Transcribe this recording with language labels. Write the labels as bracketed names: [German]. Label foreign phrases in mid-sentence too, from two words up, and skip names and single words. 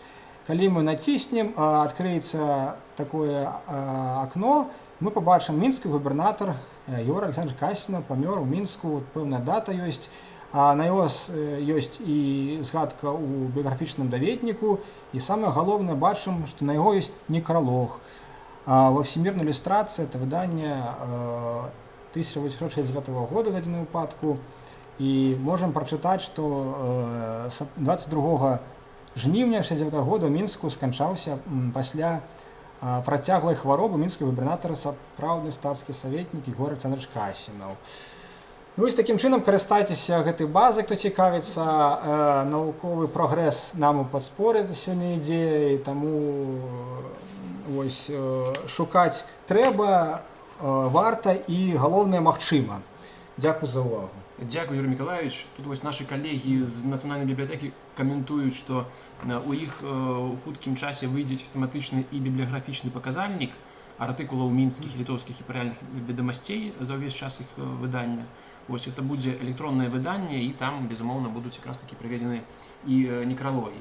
[Belarusian] Калі мы націснем, адкрыецца такое акно, мы пабачым мінскі губернатар Егор Александрович Касінав памёр у Мінску, пэўная дата ёсць, на яго ёсць і згадка ў біяграфічным даведніку, і самае галоўнае, бачым, што на яго ёсць некралог. [Russian] Во всемирной иллюстрации это [Belarusian] выдание 1869 года в дадзеным выпадку, і можам прачытаць, што 22 жніўня 69 года ў Мінску сканчаўся пасля працяглай хваробы мінскі губернатар, сапраўдны стацкі саветнік Егор Александрович Касінаў. Ну і з такім чынам карыстайцеся гэтай базай, хто цікавіцца, навуковы прагрэс нам у падспор'і сёння ідзе, і таму вось шукаць трэба, варта і галоўнае магчыма. Дзякуй за ўвагу. Дякую, Юрий Миколаевич. Тут вось [Russian] наши коллеги [Belarusian] з [Russian] Национальной библиотеки [Belarusian] комментуют, что у іх у хуткім часе выйдзе сістэматычны і бібліяграфічны паказальнік артыкулаў мінскіх, літоўскіх і паралельных ведомостей за ўвесь час іх выдання. Вось это будзе электроннае выданне, і там, безумоўна, будуць якраз такі прыведзены і некралогі.